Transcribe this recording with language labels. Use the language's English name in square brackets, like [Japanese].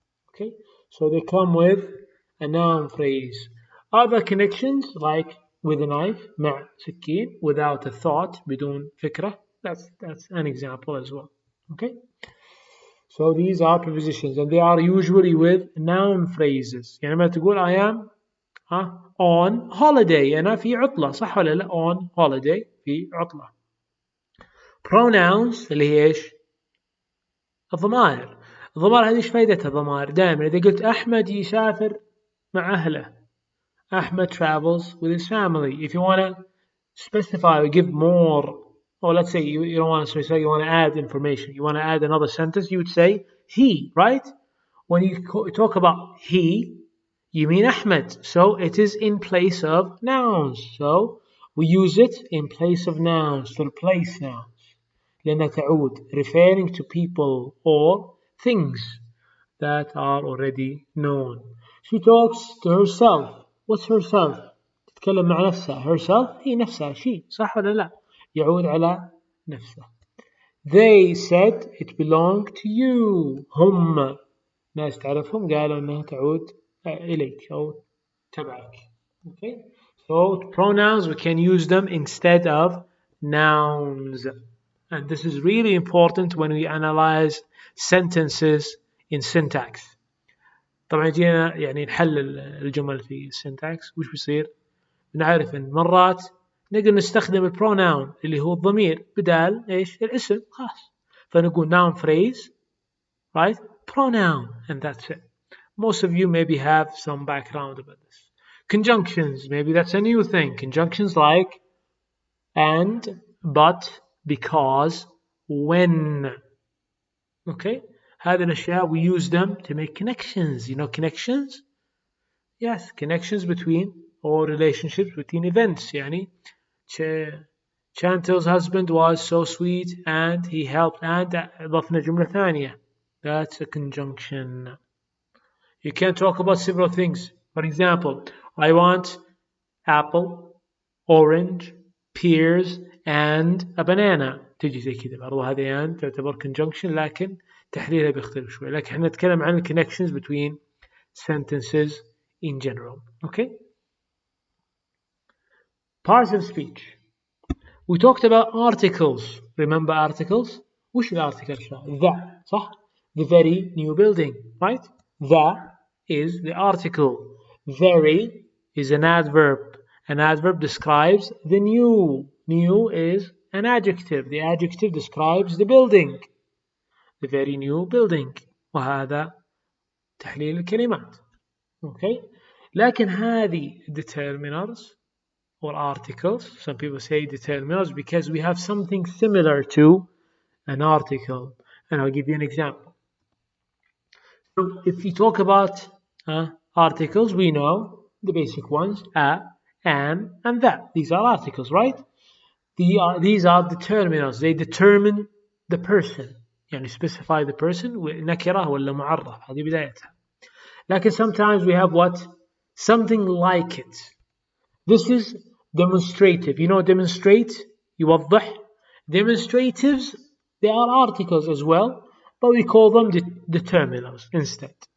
[English] Okay, so they come with a noun phrase. Other connections like with a knife, [Arabic] مع سكين, [English] without a thought, [Arabic] بدون فكرة. [English] That's an example as well. Okay, so these are prepositions and they are usually with noun phrases. [Arabic] يعني ما تقول [English] I am on holiday [Arabic] أنا في عطلة صح ولا لا؟ [English] on holiday [Arabic] في عطلة. pronouns اللي هي ايش؟ الضمائر. الضمائر هذه ايش فائدتها الضمائر؟ دائما إذا قلت أحمد يسافر مع أهله. [English] أحمد travels with his family. If you want to specify or give more, or let's say you don't want to specify, you want to add information, you want to add another sentence, you would say he, right? When you talk about he, you mean Ahmed. So it is in place of nouns. So we use it in place of nouns, to replace nouns. [Arabic] لأنها تعود [English] referring to people or things that are already known. She talks to herself. What's herself? [Arabic] تتكلم مع نفسها. Herself هي نفسها she صح ولا لا؟ يعود على نفسها. [English] They said it belonged to you. [Arabic] هم ناس تعرفهم قالوا أنها تعود إليك أو تبعك. [English] Okay? So pronouns we can use them instead of nouns. And this is really important when we analyze sentences in syntax. [Arabic] طبعا جينا يعني نحلل الجمل في syntax وش بيصير؟ بنعرف ان مرات نقدر نستخدم البروناون اللي هو الضمير بدال ايش؟ الاسم خلاص. [English] فنقول noun phrase, right? Pronoun, and that's it. Most of you maybe have some background about this. Conjunctions, maybe that's a new thing. Conjunctions like and, but, because, when. Okay? [Arabic] هذه الأشياء [English] we use them to make connections. You know connections? Yes, connections between or relationships between events. يعني Chantel's husband was so sweet and he helped and [Arabic] أضفنا جملة ثانية. [English] That's a conjunction. You can talk about several things. For example, I want apple, orange, pears and a banana. [Arabic] تجي زي كذا برضو هذه and تعتبر conjunction لكن تحليلها بيختلف شوي. لكن احنا نتكلم عن [English] connections between sentences in general. Okay? Parts of speech. We talked about articles. Remember articles? [Arabic] وش الارتكل؟ The, صح? [English] The very new building, right? The is the article. Very is an adverb. An adverb describes the new. New is an adjective. The adjective describes the building. The very new building. [Arabic] وهذا تحليل الكلمات. [English] Okay? [Arabic] لكن هذه [English] determiners or articles, some people say determiners because we have something similar to an article. And I'll give you an example. So if you talk about articles, we know the basic ones, a, an, and that. These are articles, right? These are determiners. They determine the person. [Arabic] يعني [English] specify the person [Arabic] نكرة ولا معرف. هذه بدايتها. [English] لكن sometimes we have what? Something like it. This is demonstrative. You know demonstrate? يوضح. Demonstratives, they are articles as well, but we call them determiners instead.